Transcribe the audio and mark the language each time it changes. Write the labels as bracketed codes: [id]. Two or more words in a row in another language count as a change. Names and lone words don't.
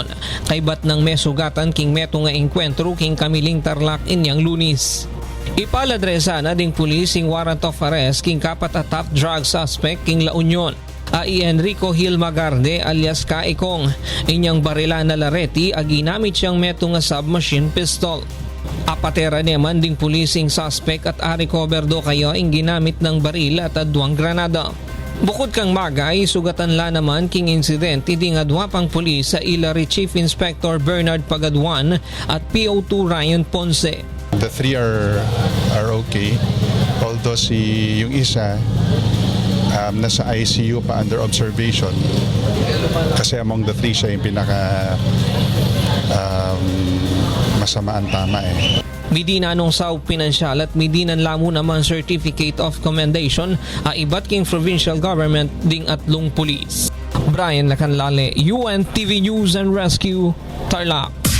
[pam] Kaybat ng mesugatan king meto nga enkwentro king Kamiling Tarlac inyang Lunis. Ipaladresa na ding pulis ing [en] warrant of arrest [pam] king kapat a [en] top drug suspect [pam] king La Union. Ai Enrico Gil Magarde alias Kaikong. Inyang barila na Lareti ginamit siyang meto nga [en] submachine pistol. [pam] Apatera naman ding pulising suspect at recover do kayo ing ginamit ng baril at adwang granada. Bukod kang Magay, sugatan la naman king incident iding adwa pang pulis sa Ilari Chief Inspector Bernard Pagadwan at PO2 Ryan Ponce. [en] The three are okay. Although [tl] yung isa nasa ICU pa [en] under observation [tl] kasi [en] among the three [tl] siya yung pinaka masamaan tama eh. [pam] Midina nung sa pinansyal at midinan lamo naman [en] certificate of commendation [pam] iba't king [en] provincial government [pam] ding atlong pulis. [en] Brian Lacanlale, UNTV News and Rescue, Tarlac.